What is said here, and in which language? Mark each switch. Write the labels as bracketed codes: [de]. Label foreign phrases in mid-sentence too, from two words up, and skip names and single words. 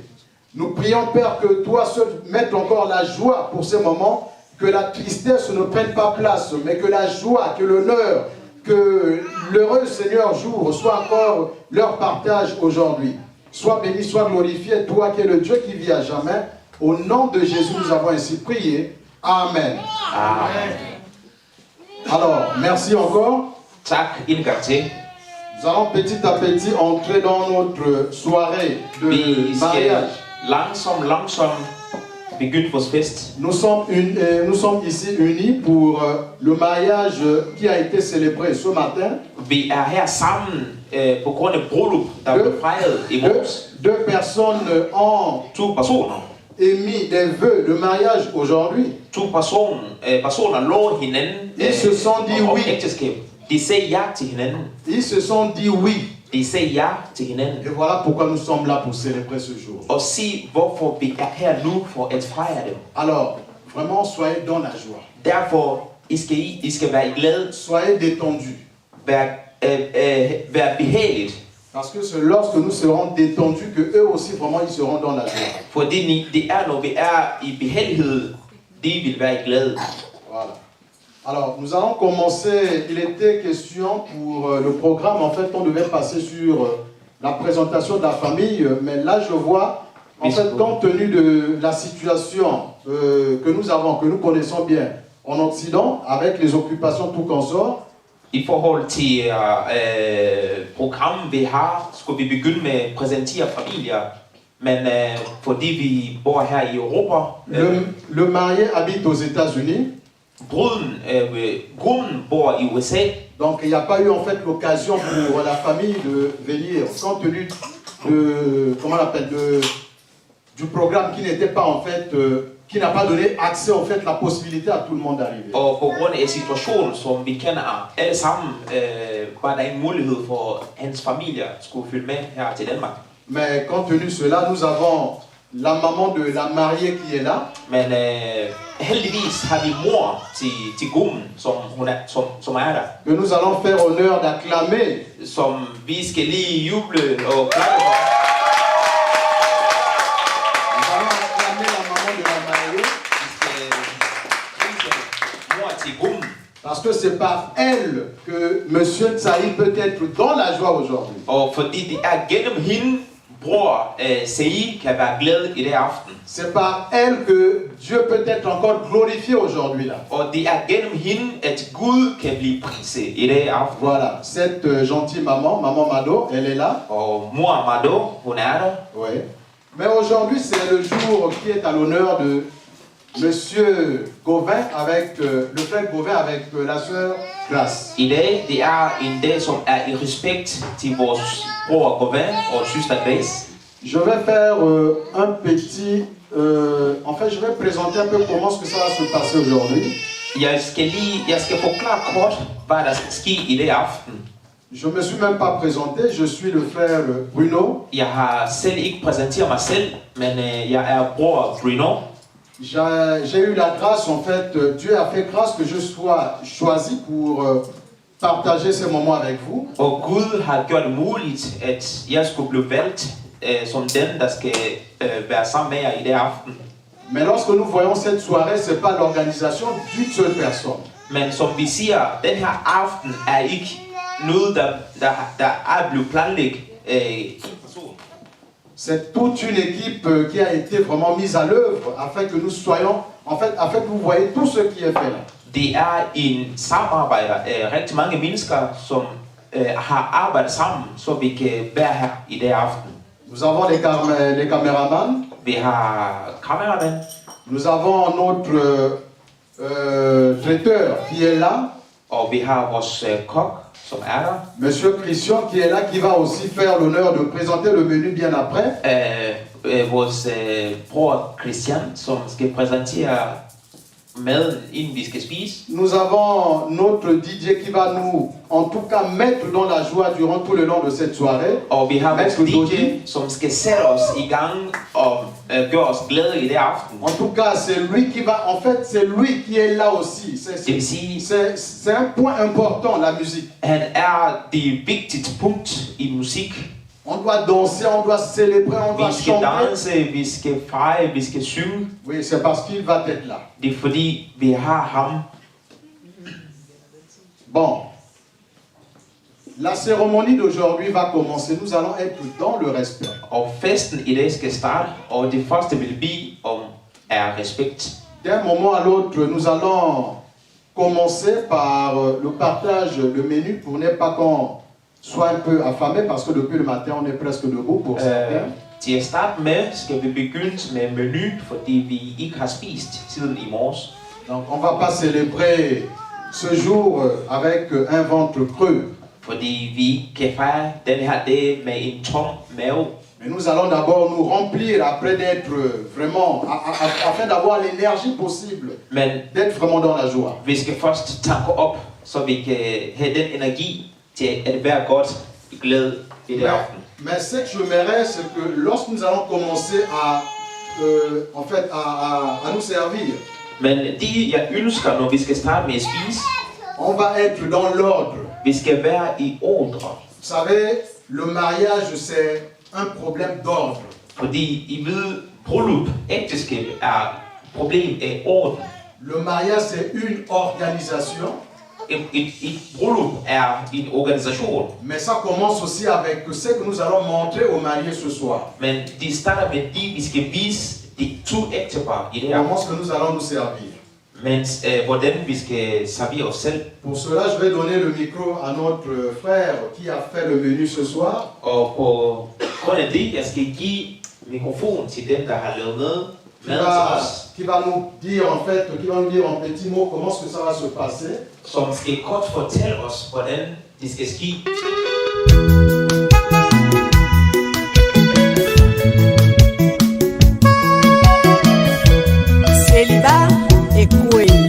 [fr] Nous prions, Père, que toi seul mettes encore la joie pour ces moments, que la tristesse ne prenne pas place, mais que la joie, que l'honneur, que l'heureux Seigneur jour soit encore leur partage aujourd'hui. Sois béni, sois glorifié, toi qui es le Dieu qui vit à jamais. Au nom de Jésus, nous avons ainsi prié. Amen. Amen. Alors, merci encore. [da] Tak indgang til. [fr] Nous allons petit à petit entrer dans notre soirée de [da] Vi skal [fr] mariage. [da] langsomt begynde vores fest. [fr] Nous sommes ici unis pour le mariage qui a été célébré ce matin. [da] Vi er her sammen på grund af bryllup, der blev fejret i morges. [fr] Deux personnes ont [da] To personer. [fr] émis des vœux de mariage aujourd'hui. [da] To personer lå hinanden [fr] Ils se sont dit [da] om [fr] oui. [da] ægteskab. De sagde ja til hinanden. [fr] Ils se sont dit oui. [da] De sagde ja til hinanden. [fr] Et voilà pourquoi nous sommes là pour célébrer ce jour. [da] Og sig hvorfor vi er her nu for at fejre dem. [fr] Alors, vraiment, soyez dans la joie. [da] Derfor I skal være i glæde. [fr] Soyez détendus. [da] Vær behageligt. [fr] Parce que c'est lorsque nous serons détendus que eux aussi vraiment ils seront dans la joie. [da] Fordi det er når vi er i behagelighed, de vil være i glæde. [fr] Voilà. Alors, nous allons commencer. Il était question pour le programme. En fait, on devait passer sur la présentation de la famille. Mais là, je vois, en fait, compte tenu de la situation que nous avons, que nous connaissons bien en Occident, avec les occupations tout consort. [da] I forhold til programmet vi har, skulle vi begynde med at præsentere familier. Men fordi vi bor her i Europa, [fr] le marié habite aux États-Unis. [da] Bruden bor i USA. [fr] Donc il n'y a pas eu en fait l'occasion pour la famille de venir, compte tenu de, comment on appelle, du programme qui n'était pas en fait, qui n'a pas donné accès en fait la possibilité à tout le monde d'arriver. [da] Og på grund af situationen, som vi kender alle sammen, var der en mulighed for hans familie skulle følge med her til Danmark. [fr] Mais compte tenu de cela, nous avons la maman de la mariée qui est là. [da] Men heldigvis har vi mor til gruppen, som er der. [fr] Que nous allons faire honneur d'acclamer. [da] Som vi skal lige juble og klappe for. [fr] Nous allons acclamer la maman de la mariée. [da] Mor til gruppen. [fr] Parce que c'est par elle que Monsieur Tsaï peut être dans la joie aujourd'hui. [da] Og fordi det er gennem hende, bror Sei kan være glad i det aften. [fr] C'est par elle que Dieu peut être encore glorifié aujourd'hui là. [da] Og det er gennem hende, at Gud kan blive priset i det aften. [fr] Voilà, cette gentille maman, maman Mado, elle est là. [da] Og mor Mado, hun er der. [fr] Oui. Mais aujourd'hui, c'est le jour qui est à l'honneur de Monsieur Gauvin avec le frère Gauvin avec la sœur Grace. [da] I dag, det er en dag, som er i respekt til vores bror Gauvin og søster Grace. [fr] Je vais faire un petit... en fait, je vais présenter un peu comment ce que ça va se passer aujourd'hui. [da] Jeg skal forklare kort, hvad der skal ske i det aften. [fr] Je me suis même pas présenté, je suis le frère Bruno. [da] Jeg har selv ikke præsenteret mig selv, men jeg er bror Bruno. [fr] J'ai eu la grâce, en fait, Dieu a fait grâce que je sois choisi pour partager ces moments avec vous. [da] Og Gud har gjort det muligt, at jeg skulle blive valgt som den, der skal være sammen med jer i det aften. [fr] Mais lorsque nous voyons cette soirée, c'est pas l'organisation d'une seule personne. [da] Men som vi siger, den her aften er ikke noget, der er blevet planlagt en person. [fr] C'est toute une équipe qui a été vraiment mise à l'œuvre afin que nous soyons, en fait, afin que vous voyez tout ce qui est fait là. [da] Det er en samarbejder af rigtig mange mennesker, som har arbejdet sammen, så vi kan være her i det aften. [fr] Nous avons les caméramans. [da] Vi har kameramænd. [fr] Nous avons notre traiteur qui est là. [da] Og vi har vores kok, som er der. [fr] Monsieur Christian qui est là, qui va aussi faire l'honneur de présenter le menu bien après. [da] Vores bror Christian, som skal præsentere maden, inden vi skal spise. [fr] Nous avons notre DJ qui va nous, en tout cas, mettre dans la joie durant tout le long de cette soirée. [da] Og vi har vores Maître DJ, Dodi. som skal sætte os i gang og gøre os glade i det aften. [fr] En tout cas, c'est lui qui va, en fait, c'est lui qui est là aussi. C'est un point important, la musique. [da] Han det vigtigste punkt i musik. [fr] On doit danser, on doit célébrer, on doit [da] Vi skal [fr] chanter. [da] danse, vi skal feje, vi skal synge. [fr] Oui, c'est parce qu'il va être là. [da] Det er fordi, vi har ham. [fr] Bon. La cérémonie d'aujourd'hui va commencer. Nous allons être dans le respect. [da] Og festen i dag skal starte, og det første vil blive om respekt. [fr] D'un moment à l'autre, nous allons commencer par le partage, le menu, pour ne pas qu'on soit un peu affamé, parce que depuis le matin, on est presque debout pour certains. [da] Til at starte med, skal vi begynde med menu, fordi vi ikke har spist siden i morges. [fr] Donc on va pas célébrer ce jour avec un ventre creux. [da] Fordi vi kan fejre den her dag med en tom mave. [fr] Mais nous allons d'abord nous remplir après d'être vraiment, afin d'avoir l'énergie possible, d'être vraiment dans la joie. [da] Vi skal først tanke op, så vi kan have den energi til at være godt i glæde i det aften. [fr] Mais ce que j'aimerais, c'est que lorsque nous allons commencer en fait, à nous servir, [da] Men det jeg ønsker, når vi skal starte med at spise, [fr] on va être dans l'ordre. [da] Vi skal være i ordre. [fr] Vous savez, le mariage c'est un problème d'ordre. [da] Fordi I ved, bryllup, ægteskab problem af orden. [fr] Le mariage c'est une organisation. [da] Et bryllup en organisation. [fr] Mais ça commence aussi avec ce que nous allons montrer aux mariés ce soir. [da] Men det starter med de, vi skal vise de to ægtepar i det her. [fr] Comment est-ce que nous allons nous servir? [da] Mens hvordan vi skal servire os selv. [fr] Pour cela, je vais donner le micro à notre frère qui a fait le menu ce soir. [da] Og på grund af det, jeg skal give mikrofon til dem, der har lavet med. [fr] Qui va nous dire en fait, qui va nous dire en petits mots comment est-ce que ça va se passer. [da] Som skal kort fortælle os, hvordan det skal ske. [fr] Célibat et Koué.